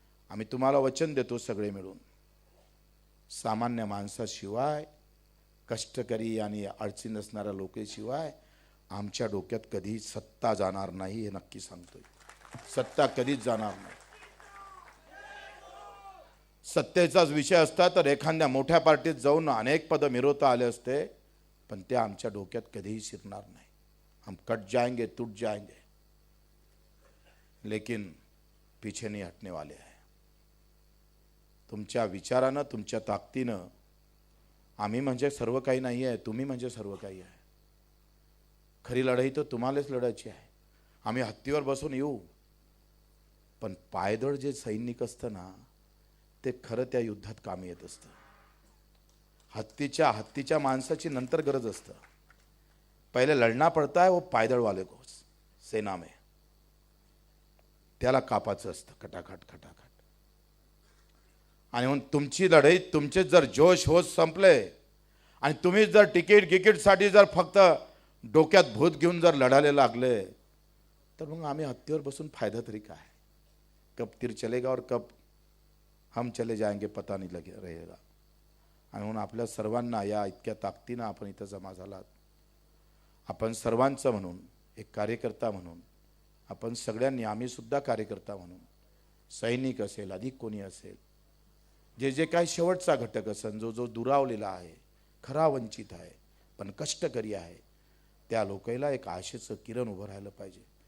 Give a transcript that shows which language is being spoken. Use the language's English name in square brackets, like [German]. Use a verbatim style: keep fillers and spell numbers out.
[Marathi] आम्ही तुम्हाला वचन देतो सगळे मिळून, सामान्य माणसाशिवाय, कष्टकरी आणि अडचणी असणाऱ्या लोकेशिवाय आमच्या डोक्यात कधी सत्ता जाणार नाही. हे नक्की सांगतोय, सत्ता कधीच जाणार नाही. सत्तेचाच विषय असता तर एखाद्या मोठ्या पार्टीत जाऊन अनेक पदं मिरवता आले असते, पण ते आमच्या डोक्यात कधीही शिरणार नाही. [Hindi] हम कट जाएंगे, टूट जाएंगे, लेकिन पीछे नहीं हटने वाले आहे. [Marathi] तुमच्या विचारानं, तुमच्या ताकदीनं, आम्ही म्हणजे सर्व काही नाही आहे, तुम्ही म्हणजे सर्व काही आहे. खरी लढाई तर तुम्हालाच लढायची आहे. आम्ही हत्तीवर बसून येऊ, पण पायदळ जे सैनिक असतं ना ते खरं त्या युद्धात कामी येत असतं. हत्तीच्या हत्तीच्या माणसाची नंतर गरज असतं. [Hindi] पहिले लढना पडता है वो पायदळ वाले को, सेना में [Marathi] त्याला कापाचं असतं, खटाखट खटाखट. आणि म्हणून तुमची लढाई, तुमचे जर जोश होश संपले आणि तुम्ही जर तिकीट गिकीटसाठी जर फक्त डोक्यात भूत घेऊन जर लढायला लागले तर मग आम्ही हत्तीवर बसून फायदा तरी काय? [Hindi] कब तीर चलेगा और कब हम चले जाएंगे पता नाही लगे रहेगा. [Marathi] आणि म्हणून आपल्या सर्वांना या इतक्या ताकदीनं आपण इथं जमा झालात. आपण सर्वांचं म्हणून, एक कार्यकर्ता म्हणून, आपण सगळ्यांनी, आम्हीसुद्धा कार्यकर्ता म्हणून, सैनिक असेल, अधिक कोणी असेल, जे जे काही शेवटचा घटक असेल, जो जो दुरावलेला आहे, खरा वंचित आहे, पण कष्टकरी आहे, त्या लोकांना एक आशेचं किरण उभं राहिलं पाहिजे.